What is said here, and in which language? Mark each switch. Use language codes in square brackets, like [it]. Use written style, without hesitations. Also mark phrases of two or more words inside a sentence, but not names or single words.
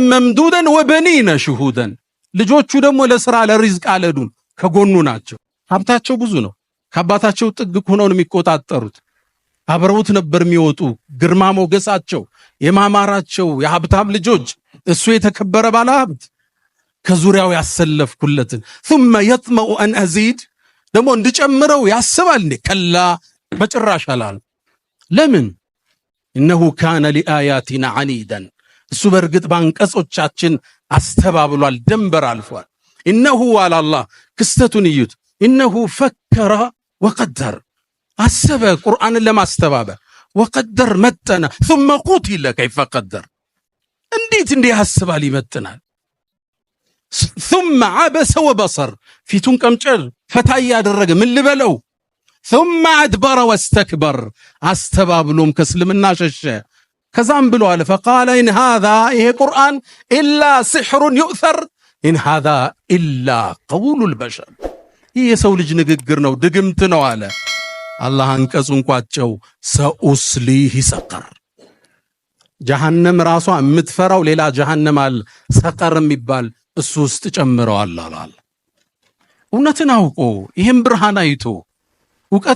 [ar] ممدودا وبنين شهودا፣ [am] ልጆቹ ደግሞ ለሥራ ለሪዝቅ አለዱን ከጎኑ ናቸው። ሀብታቸው ብዙ ነው። ከአባታቸው ጥግ ሆነው የሚቆጣጠሩት አብረውት ነበር የሚወጡ። ግርማ ሞገሳቸው የማማራቸው የሀብታም ልጆች፣ እሱ የተከበረ ባለ ሀብት ከዙሪያው ያሰለፍኩለትን። [ar] ثم يطمع أن أزيد፣ [am] ደግሞ እንድጨምረው ያስባል እንዴ? ከላ በጭራሽ አላል። ለምን? [ar] إنه كان لآياتنا عنيدا፣ [am] እሱ በእርግጥ ባንቀጾቻችን አስተባብሏል፣ ደንበር አልፏል። [ar] إنه على الله [am] ክስተቱን እዩት። [ar] إنه فكر وقدر [am] አሰበ ቁርአንን ለማስተባበር ወቀደር መጠነ [ar] ثم قتل كيف قدر [am] እንዴት እንዲህ ያስባል ይመጥናል [ar] ثم عبس وبصر [am] ፊቱን ቀምጨር ፈታ ያደረገ ምን ልበለው [ar] ثم أدبر واستكبر [am] አስተባብሎም ከእስልምና ሸሸ ከዛም ብሎ አለ [ar] فقال إن هذا [am] ይሄ ቁርአን [ar] إلا سحر يؤثر إن هذا إلا قول البشر [am] ይሄ የሰው ልጅ ንግግር ነው ድግምት ነው አለ አላህ አንቀጹን ቋጨው [ar] سأصليه سقر [am] ጀሃነም ራሷ የምትፈራው ሌላ ጀሃነም አለ ሰቀር የሚባል እሱ ውስጥ ጨምረዋል አላል እውነትን አውቆ ይሄን ብርሃን አይቶ ዕውቀት